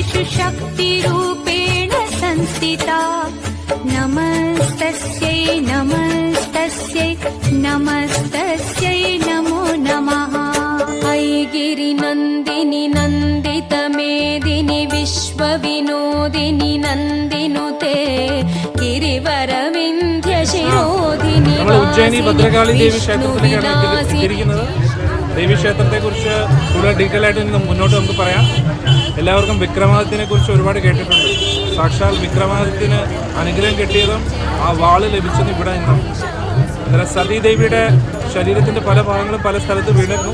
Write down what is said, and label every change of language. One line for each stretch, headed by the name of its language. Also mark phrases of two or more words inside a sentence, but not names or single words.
Sanskrit: शक्तिरूपेण संस्थिता नमस्तस्यै नमस्तस्यै नमस्तस्यै नमो नमः। ऐगिरिनन्दिनि नन्दितमेदिनि विश्वविनोदिनि नन्दिनुते गिरिवरविन्ध्यशिरोधिनि
Malayalam: ഉജ്ജയിനി ഭദ്രകാളി ദേവി ക്ഷേത്രത്തിലേക്കാണ് എത്തിയിരിക്കുന്നത്. ദേവീക്ഷേത്രത്തെക്കുറിച്ച് കൂടുതൽ ഡീറ്റെയിൽ ആയിട്ട് മുന്നോട്ട് നമുക്ക് പറയാം. എല്ലാവർക്കും വിക്രമാദിത്യനെ കുറിച്ച് ഒരുപാട് കേട്ടിട്ടുണ്ട്. സാക്ഷാൽ വിക്രമാദിത്യന് അനുഗ്രഹം കിട്ടിയതും ആ വാള് ലഭിച്ചതും ഇവിടെ നിന്നാണ്. അന്നേരം സതീദേവിയുടെ ശരീരത്തിൻ്റെ പല ഭാഗങ്ങളും പല സ്ഥലത്ത് വീണിരുന്നു.